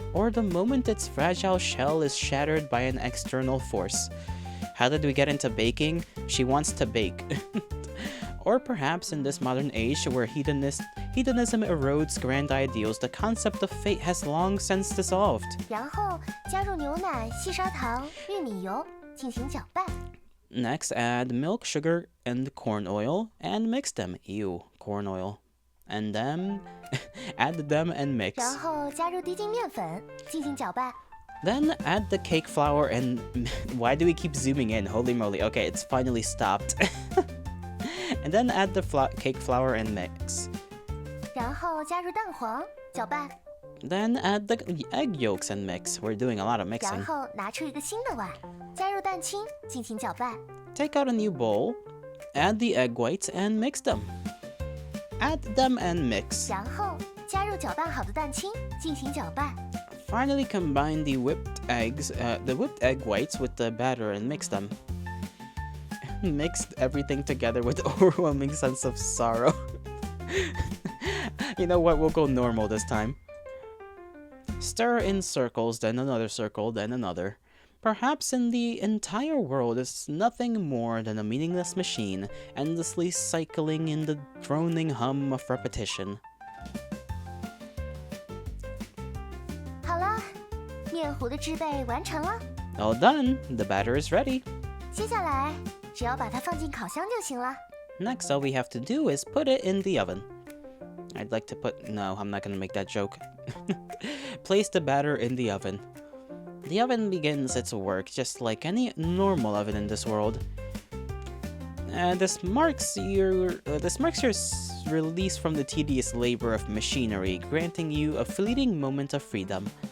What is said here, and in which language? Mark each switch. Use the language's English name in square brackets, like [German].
[English] Or the moment its fragile shell is shattered by an external force? How did we get into baking? She wants to bake. Or perhaps in this modern age where hedonism erodes grand ideals, the concept of fate has long since dissolved. [Chinese] 然后加入牛奶、细砂糖、玉米油进行搅拌。 [English] Next, add milk, sugar, and corn oil, and mix them. Ew, corn oil. And then, add them and mix. [Chinese] 然后加入低筋面粉进行搅拌。 [English] Then add the cake flour and... Why do we keep zooming in? Holy moly. Okay, it's finally stopped. And then add the cake flour and mix. [Chinese] 然后加入蛋黄搅拌。 [English] Then add the egg yolks and mix. We're doing a lot of [Chinese] 然 [English] mixing. [Chinese] 后拿出一个新的碗，加入蛋清进行搅拌。 [English] Take out a new bowl, add the egg whites and mix them. Add them and mix. 然后加入搅拌好的蛋清进行搅拌。 Finally combine the whipped egg whites with the batter and mix them. Mixed everything together with overwhelming sense of sorrow. You know what? We'll go normal this time. Stir in circles, then another circle, then another. Perhaps in the entire world is nothing more than a meaningless machine, endlessly cycling in the droning hum of repetition. [Chinese] 好了，面糊的制备完成了。 [English] All done. The batter is ready. 接下来只要把它放进烤箱就行了。 Next, all we have to do is put it in the oven. I'd like to no, I'm not gonna make that joke. Place the batter in the oven. The oven begins its work just like any normal oven in this world. This marks your release from the tedious labor of machinery, granting you a fleeting moment of freedom.